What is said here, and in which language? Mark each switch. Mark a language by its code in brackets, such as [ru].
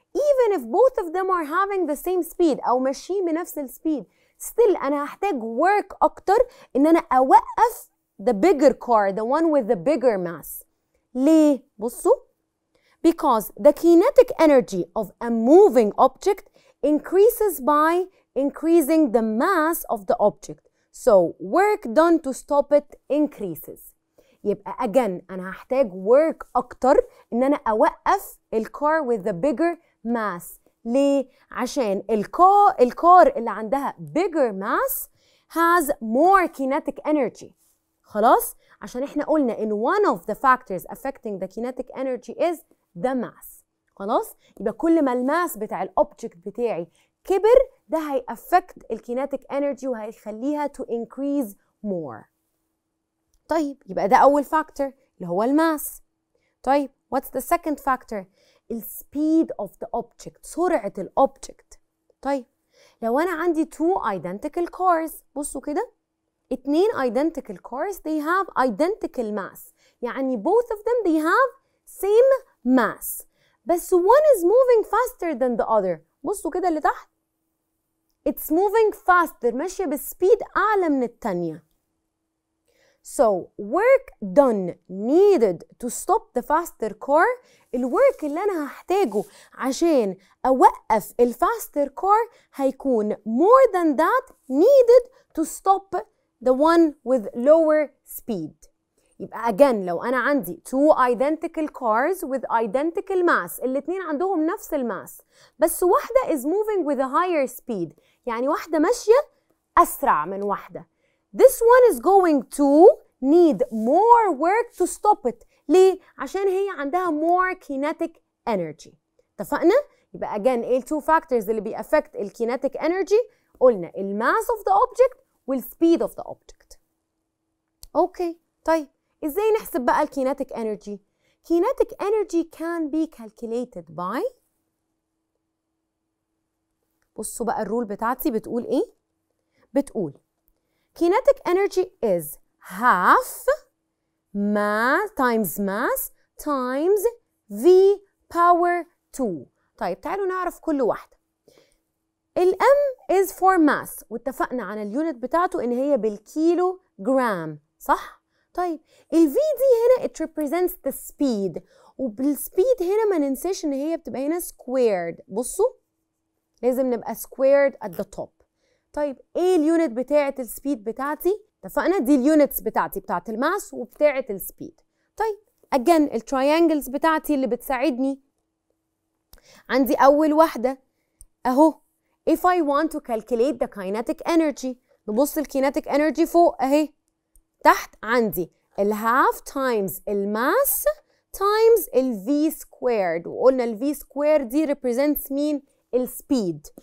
[en] Even if both of them are having the same speed [ar] أو ماشيين بنفس السبيد، [en] still [ar] أنا هحتاج [en] work [ar] أكتر إن أنا أوقف [en] the bigger car, the one with the bigger mass. [ar] ليه؟ بصوا. [en] Because the kinetic energy of a moving object increases by increasing the mass of the object. So work done to stop it increases. [ar] يبقى again أنا هحتاج work أكتر إن أنا أوقف الكار [en] with the bigger mass. [ar] ليه؟ عشان الكار اللي عندها [en] bigger mass has more kinetic energy. [ar] خلاص؟ عشان احنا قلنا إن [en] one of the factors affecting the kinetic energy is the mass. [ar] خلاص؟ يبقى كل ما الماس بتاع الأوبجكت بتاعي كبر ده هيأفكت الكينيتيك انرجي وهيخليها [en] to increase more. [ar] طيب يبقى ده أول فاكتور اللي هو الماس. [en] طيب what's the second factor؟ speed of the object، [ar] سرعة الobject. [en] طيب [ar] لو أنا عندي [en] two identical cars، [ar] بصوا كده، [en] 2 identical cars they have identical mass، يعني both of them they have same mass، بس one is moving faster than the other. [ar] بصوا كده اللي تحت، [en] it's moving faster، [ar] ماشية بسبيد أعلى من التانية. [en] So work done needed to stop the faster car، [ar] الورك اللي أنا هحتاجه عشان أوقف الفاستر [en] car هيكون more than that needed to stop the one with lower speed. [ar] يبقى again لو أنا عندي [en] two identical cars with identical mass، [ar] الاتنين عندهم نفس الماس، بس واحدة [en] is moving with a higher speed، [ar] يعني واحدة ماشية أسرع من واحدة. [en] This one is going to need more work to stop it. [ar] ليه؟ عشان هي عندها [en] more kinetic energy. [ar] اتفقنا؟ يبقى [en] again ايه two factors [ar] اللي بيأفكت [en] kinetic energy؟ قلنا mass of the object speed of the object. [ar] اوكي، طيب ازاي نحسب بقى [en] kinetic energy؟ Kinetic energy can be calculated by، [ar] بصوا بقى الرول بتاعتي بتقول ايه؟ بتقول [en] kinetic energy is half mass times v power 2. [ar] طيب تعالوا نعرف كل واحدة. M is for mass، واتفقنا على اليونت بتاعته ان هي بالكيلو جرام، صح؟ طيب ال V دي هنا [en] it represents the speed، [ar] وبالسبيد هنا ما ننساش ان هي بتبقى هنا squared. بصوا لازم نبقى [en] squared at the top. [ar] طيب ايه اليونت بتاعة السبيد بتاعتي؟ اتفقنا دي اليونتس بتاعتي بتاعة الماس وبتاعة السبيد. طيب again التراينجلز بتاعتي اللي بتساعدني، عندي أول واحدة أهو [en] if I want to calculate the kinetic energy، [ar] نبص الكينيتيك energy فوق أهي، تحت عندي الهاف times الماس times الفي سكويرد، وقلنا الفي سكويرد دي represents مين؟ السبيد.